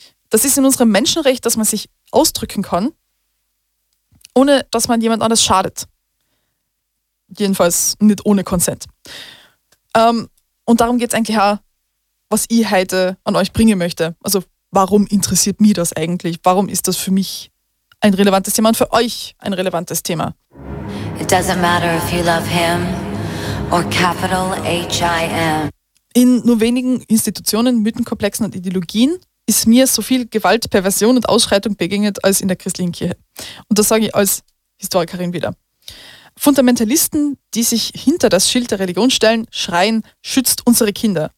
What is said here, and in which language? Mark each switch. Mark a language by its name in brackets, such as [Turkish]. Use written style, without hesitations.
[German] Das ist in unserem Menschenrecht, dass man sich ausdrücken kann, ohne dass man jemand anders schadet. Jedenfalls nicht ohne Consent. Und darum geht es eigentlich auch, was ich heute an euch bringen möchte. Also warum interessiert mich das eigentlich? Warum ist das für mich ein relevantes Thema und für euch ein relevantes Thema? [English] It doesn't matter if you love him or capital H-I-M. [German] In nur wenigen Institutionen, Mythenkomplexen und Ideologien ist mir so viel Gewalt, Perversion und Ausschreitung begegnet als in der christlichen Kirche. Und das sage ich als Historikerin wieder. Fundamentalisten, die sich hinter das Schild der Religion stellen, schreien, schützt unsere Kinder.